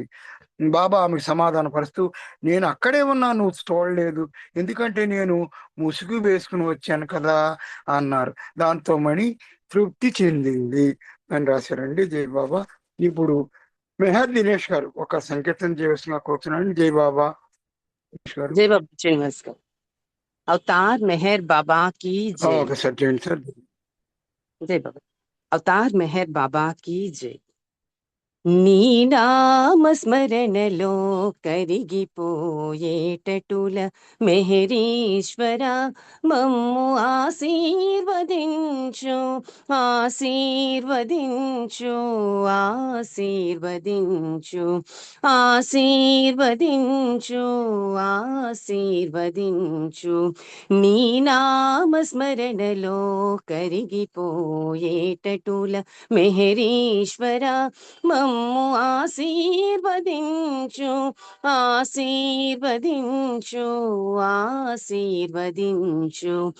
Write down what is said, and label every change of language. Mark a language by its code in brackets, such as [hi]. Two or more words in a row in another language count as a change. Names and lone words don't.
[te] బాబా ఆమెకు సమాధాన పరుస్తూ, నేను అక్కడే ఉన్నా, నువ్వు చూడలేదు, ఎందుకంటే నేను ముసుగు వేసుకుని వచ్చాను కదా అన్నారు. దాంతో మణి తృప్తి చెందింది అని రాశారండి. జై బాబా. ఇప్పుడు మెహర్ దినేష్ గారు ఒక సంకేతం చేయవలసిన కోరుతున్నాను. జై బాబా. జై బాబా శ్రీనివాస్ గారు. [hi] అవతార్ మెహర్ బాబా की जय. [te] ఒకసారి చేయండి సార్. [hi] जय बाबा. अवतार मेहर बाबा की जय. [te] నీ నామస్మరణలో కరిగిపోయేటటుల మెహరీశ్వర మమ్ము ఆశీర్వదించు ఆశీర్వదించు ఆశీర్వదించు ఆశీర్వదించు ఆశీర్వదించు నీ నామస్మరణలో కరిగిపోయేటటుల మెహరీశ్వర మమ్ము ఆశీర్వదించు ఆశీర్వదించు ఆశీర్వదించు